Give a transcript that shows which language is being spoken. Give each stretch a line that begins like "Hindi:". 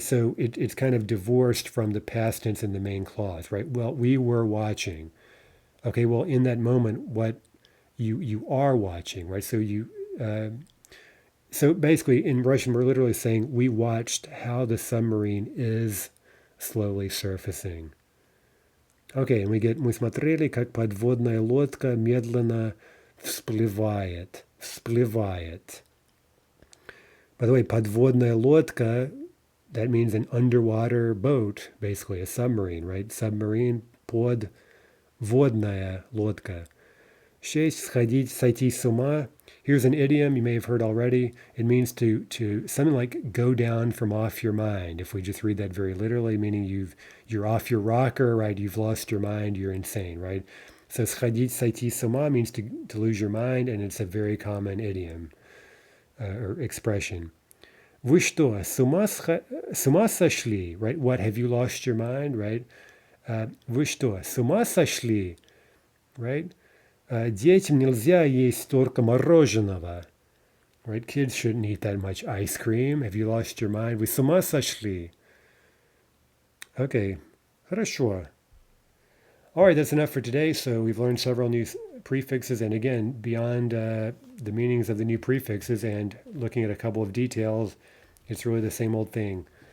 English: So it's kind of divorced from the past tense in the main clause, right? Well, we were watching. Okay, well, in that moment, what you are watching, right? So basically, in Russian, we're literally saying we watched how the submarine is slowly surfacing. Okay, and we get
Russian: мы смотрели, как подводная лодка медленно всплывает. Всплывает.
English: By the way, подводная лодка, that means an underwater boat, basically a submarine, right? Submarine, подводная лодка.
Russian: 6. Сходить, сойти с ума.
English: Here's an idiom you may have heard already. It means to something like go down from off your mind. If we just read that very literally, meaning you're off your rocker, right? You've lost your mind, you're insane, right? So
Russian: сходить, сойти с ума
English: means to lose your mind, and it's a very common idiom or expression.
Russian: Вы что, с ума сошли, right?
English: What, have you lost your mind, right?
Russian: Вы что, с ума сошли, right? Детям нельзя есть столько мороженого.
English: Right? Kids shouldn't eat that much ice cream. Have you lost your mind?
Russian: Вы с ума сошли?
English: Okay, хорошо. All right, that's enough for today. So we've learned several new prefixes, and again, beyond the meanings of the new prefixes and looking at a couple of details, it's really the same old thing.